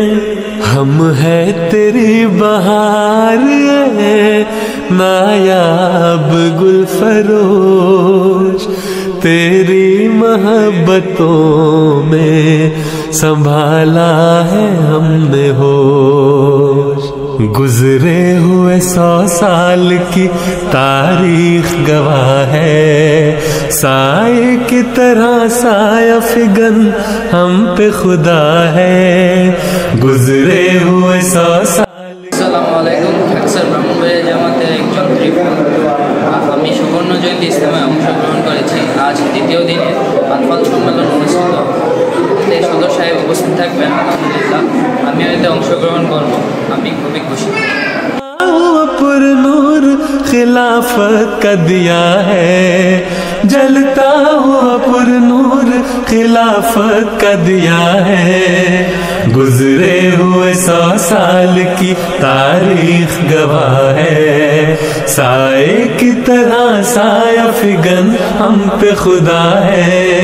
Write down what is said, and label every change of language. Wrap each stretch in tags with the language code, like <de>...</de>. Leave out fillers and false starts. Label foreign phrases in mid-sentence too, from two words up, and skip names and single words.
<ur>ہم ہے تیری بہار ہے نایاب گل فروش، تیری محبتوں میں سنبھالا ہے ہم نے ہوش۔ گزرے ہوئے 100 سال کی تاریخ گواہ ہے، سائے کی طرح سایہ فگن ہم پہ خدا ہے، گزرے ہوئے 100 سال۔</ur> <ar>السلام عليكم.</ar> <bn>ঢাকা ব্রাহ্মণবাড়িয়া জামাতের একজন ত্রিপুরা, আমি সুবর্ণ জয়ন্তী ইজতেমায় অংশগ্রহণ করেছি। আজ দ্বিতীয় দিনে আতফাল সম্মেলন অনুষ্ঠিত, এই সদর সাহেব উপস্থিত থাকবেন আলহামদুলিল্লাহ, আমিও এতে অংশগ্রহণ করব, আমি খুবই খুশি।</bn> <ur>پر نور خلافت کا دیا ہے، جلتا ہوا پر نور خلافت کا دیا ہے، گزرے ہوئے 100 سال کی تاریخ گواہ ہے، سائے کی طرح سایہ فگن ہم پہ خدا ہے۔</ur>